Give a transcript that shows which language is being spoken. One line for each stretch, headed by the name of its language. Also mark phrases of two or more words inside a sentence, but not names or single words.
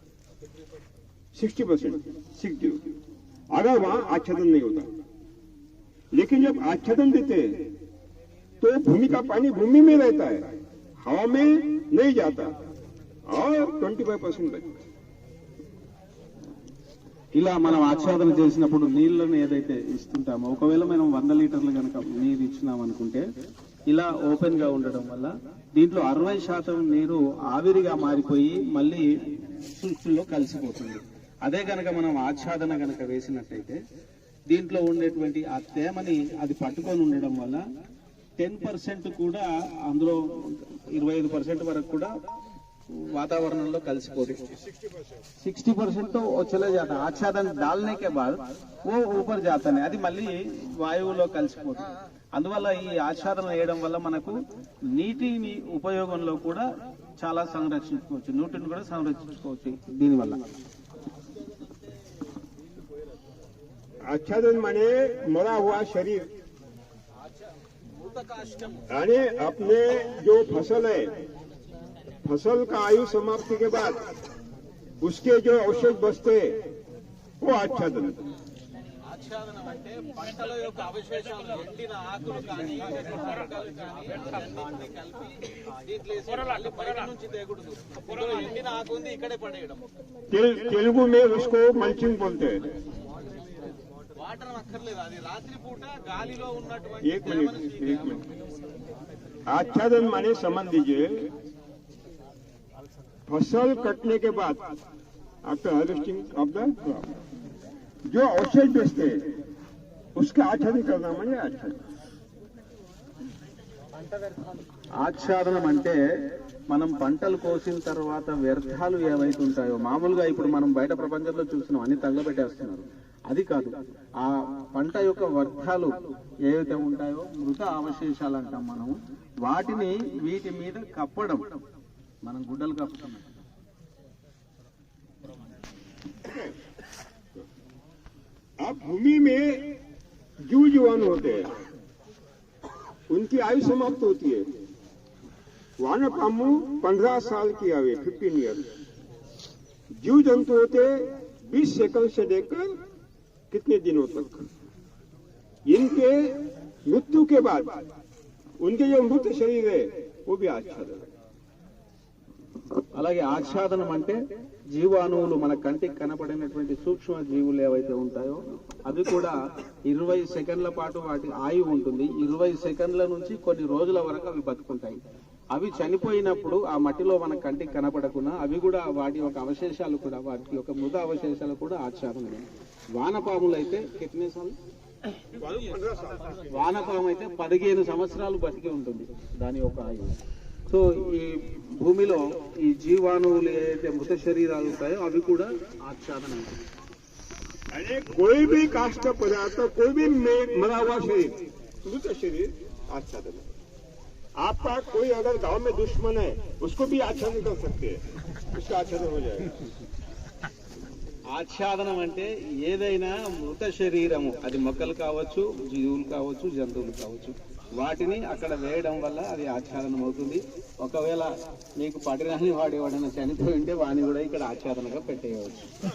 Hindi: 60%, 60. अगर वहां आच्छादन नहीं होता, लेकिन जब आच्छादन देते हैं तो भूमि का पानी भूमि में रहता है, हवा में नहीं जाता, और 25% बचता.
Telugu: ఇలా మనం ఆచ్ఛాదన చేసినప్పుడు నీళ్లను ఏదైతే ఇస్తుంటామో, ఒకవేళ మనం 100 లీటర్లు కనుక నీరు ఇచ్చినాం అనుకుంటే, ఇలా ఓపెన్ గా ఉండడం వల్ల దీంట్లో 60% నీరు ఆవిరిగా మారిపోయి మళ్ళీ సృష్టిలో కలిసిపోతుంది. అదే కనుక మనం ఆచ్ఛాదన కనుక వేసినట్టయితే దీంట్లో ఉండేటువంటి ఆ తేమని అది పట్టుకొని ఉండడం వల్ల 10% కూడా, అందులో 25% వరకు కూడా वातावरण కలిసిపోతుంది.
Hindi: 60% तो चले जाता है. आच्छादन डालने के बाद वो ऊपर जाता है,
Telugu: అది మళ్ళీ వాయువులో కలిసిపోతుంది. అందువల్ల ఈ ఆచ్ఛాదన వేయడం వల్ల మనకు నీటిని ఉపయోగంలో కూడా చాలా సంరక్షించుకోవచ్చు, నీటిని కూడా సంరక్షించుకోవచ్చు దీనివల్ల.
Hindi: आच्छादन माने मरा हुआ शरीर, यानी अपने जो फसल है, फसल का आयु समाप्ति के बाद उसके जो अवशेष बचते वो आच्छादन.
Telugu: ఆచ్ఛాదన అంటే పంటల యొక్క అవశేషాలు, ఎండిన ఆకులు కానీ మొక్కలు కానీ అన్నింటినీ కలిపి దీంట్లో వేసి బయట నుంచి తేకూడదు. ఇందులో ఎండిన ఆకు ఉంది, ఇక్కడే పడేయడం.
Hindi: तेलुगु में उसको मल्चिंग बोलते हैं.
Telugu: వాటర్ అక్కర్లేదు, అది రాత్రిపూట గాలిలో ఉన్నటువంటి.
Hindi: एक मिनट. आच्छादन माने समझ लीजिए, फसल कटने के बाद
English: after harvesting of the crop
Hindi: जो अवशेष बचते हैं उसका आच्छादन करना माने आच्छादन.
Telugu: ఆచ్ఛాదనం అంటే మనం పంటలు కోసిన తర్వాత వ్యర్థాలు ఏవైతే ఉంటాయో, మామూలుగా ఇప్పుడు మనం బయట ప్రపంచంలో చూస్తున్నాం అన్ని తగలబెట్టేస్తున్నారు. అది కాదు, ఆ పంట యొక్క వ్యర్థాలు ఏవైతే ఉంటాయో, మృత అవశేషాలు అంటాం మనం, వాటిని వీటి మీద కప్పడం, మనం గుడ్డలు కప్పుతున్నాం.
Hindi: अब भूमि में जीव जीवाणु होते हैं, उनकी आयु समाप्त होती है, वानपामू 15 साल की आवे 15 ईयर। जीव जंतु होते 20 सेकंड से लेकर कितने दिनों तक। इनके मृत्यु के बाद उनके जो मृत शरीर है वो भी आच्छादन।
Telugu: అలాగే ఆచ్ఛాదనం అంటే జీవాణువులు మన కంటికి కనపడినటువంటి సూక్ష్మ జీవులు ఏవైతే ఉంటాయో అవి కూడా 20 సెకండ్ల పాటు వాటి ఆయువు ఉంటుంది. 20 సెకండ్ల నుంచి కొన్ని రోజుల వరకు అవి బతుకుంటాయి. అవి చనిపోయినప్పుడు ఆ మట్టిలో మన కంటికి కనపడకుండా అవి కూడా వాటి యొక్క అవశేషాలు కూడా వాటి యొక్క మృత అవశేషాలు కూడా ఆచ్ఛాదనమే. వానపాములు అయితే వానపాము అయితే 15 సంవత్సరాలు బతికి ఉంటుంది దాని యొక్క ఆయువు. సో ఈ భూమిలో ఈ జీవాణువులు ఏదైతే మృత శరీరాలు ఉంటాయో అవి కూడా ఆచ్ఛాదనం.
Hindi: अरे कोई भी काष्ठ पदार्थ, कोई भी मरा हुआ शरीर, मृत शरीर आच्छादन है। आपका कोई अगर गांव में दुश्मन है उसको भी आच्छादन कर सकते हैं, उसका आच्छादन हो जाएगा।
Telugu: ఆచ్ఛాదనం అంటే ఏదైనా మృత శరీరము, అది మొక్కలు కావచ్చు, జీవులు కావచ్చు, జంతువులు కావచ్చు, వాటిని అక్కడ వేయడం వల్ల అది ఆచ్ఛాదనం అవుతుంది. ఒకవేళ మీకు పడిరాని వాడు ఎవడైనా చనిపోయి ఉంటే వాడిని కూడా ఇక్కడ ఆచ్ఛాదనగా పెట్టేయవచ్చు.